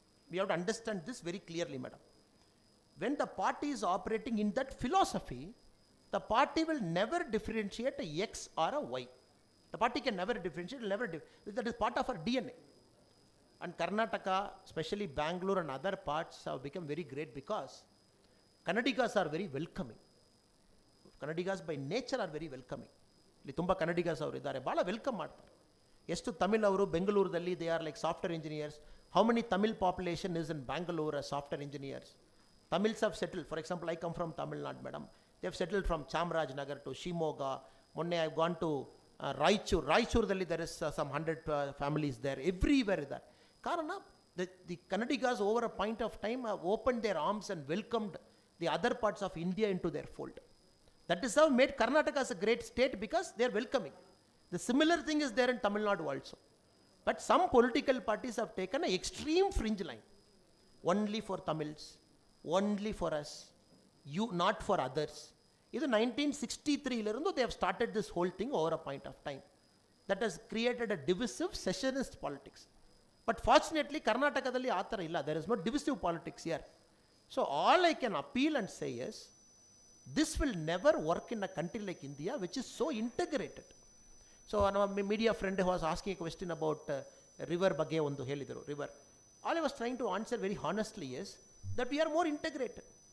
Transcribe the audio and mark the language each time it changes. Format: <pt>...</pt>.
<en>We have to understand this very clearly, madam. When the party is operating in that philosophy, the party will never differentiate a X or a Y. The party can never differentiate, that is part of our DNA. And Karnataka, especially Bangalore and other parts, have become very great because Kannadigas are very welcoming. Kannadigas by nature are very welcoming.</en> <kn>ಇಲ್ಲಿ ತುಂಬ ಕನ್ನಡಿಗಾಸ್ ಅವರು ಇದ್ದಾರೆ, ಭಾಳ welcome ಮಾಡ್ತಾರೆ. ಎಷ್ಟು ತಮಿಳ್ ಅವರು ಬೆಂಗಳೂರಲ್ಲಿ</kn> <en>They are like software engineers. How many Tamil population is in Bangalore as software engineers? Tamils have settled. For example, I come from Tamil Nadu, madam. They have settled from Chamarajanagar to Shimoga.</en> <kn>Monne</kn> <en>I have gone to Raichur. Raichurದಲ್ಲಿ there is some 100 families there. Everywhere there.</en> <kn>Karana,</kn> <en>the Kannadigas over a point of time have opened their arms and welcomed the other parts of India into their fold. That is how made Karnataka as a great state, because they are welcoming. The similar thing is there in Tamil Nadu also. But some political parties have taken an extreme fringe line. Only for Tamils. Only for us, you not for others.</en> <kn>ಇದು</kn> <en>1963 they have started this whole thing over a point of time. That has created a divisive secessionist politics. But fortunately,</en> <kn>Karnatakadalli ಆ ಥರ ಇಲ್ಲ.</kn> <en>There is no divisive politics here. So all I can appeal and say is, this will never work in a country like India, which is so integrated. So our media friend was asking a question about river</en> <kn>ಬಗ್ಗೆ ಒಂದು ಹೇಳಿದರು,</kn> <en>river. All I was trying to answer very honestly is that we are more integrated.</en>